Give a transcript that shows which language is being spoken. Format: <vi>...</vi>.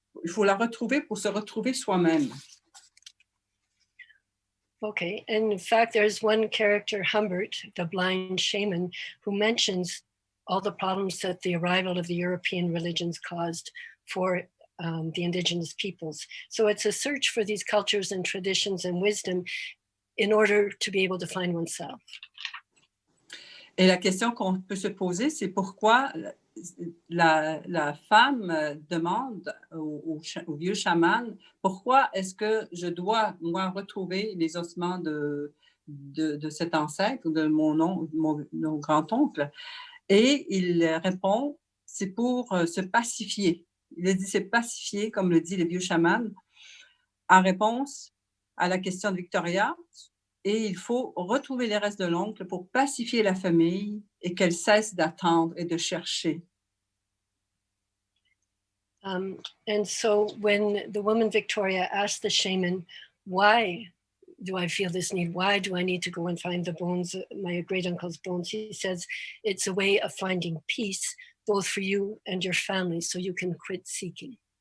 <fr>Il faut la retrouver pour se retrouver soi-même.</fr> <en>Okay, and in fact, there's one character, Humbert, the blind shaman, who mentions all the problems that the arrival of the European religions caused for the indigenous peoples. So it's a search for these cultures and traditions and wisdom in order to be able to find oneself.</en> <fr>Et la question qu'on peut se poser, c'est pourquoi la femme demande au vieux chaman, pourquoi est-ce que je dois, moi, retrouver les ossements de cet ancêtre, de mon grand-oncle? Et il répond, c'est pour se pacifier. Il a dit, c'est pacifier, comme le dit le vieux chaman, en réponse à la question de Victoria. Et il faut retrouver les restes de l'oncle pour pacifier la famille et qu'elle cesse d'attendre et de chercher.</fr> <en>And so when the woman Victoria asked the shaman, why do I feel this need? Why do I need to go and find the bones, my great uncle's bones? He says, it's a way of finding peace, both for you and your family, so you can quit seeking.</en>